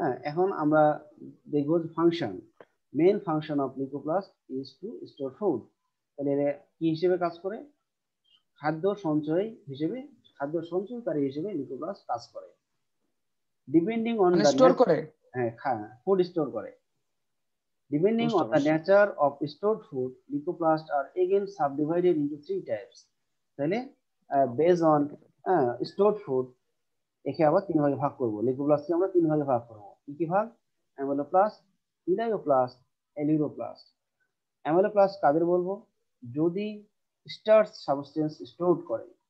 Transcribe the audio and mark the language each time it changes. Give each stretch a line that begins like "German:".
Bangla: এখন আমরা দেখব function.
English: Main function of leucoplast is to store food.
Bangla: তাহলে কি হিসেবে কাজ করে? খাদ্য সঞ্চয়কারী হিসেবে লিকোপ্লাস্ট কাজ করে।
English: depending on the
Bangla: স্টোর করে, ফুড স্টোর করে।
English: Depending on the nature of stored food, licoplasts are again subdivided into three types।
Bangla: তাহলে
English: based on stored food,
Bangla: একে আবার তিন ভাগে ভাগ করব। লিকোপ্লাস্টকে আমরা তিন ভাগে ভাগ করব। কি ভাগ? Amyloplast, elaioplast, এলিউরোপ্লাস্ট। অ্যামাইলোপ্লাস্ট কাদের বলবো? যদি স্টার্চ সাবস্টেন্স স্টোর করে।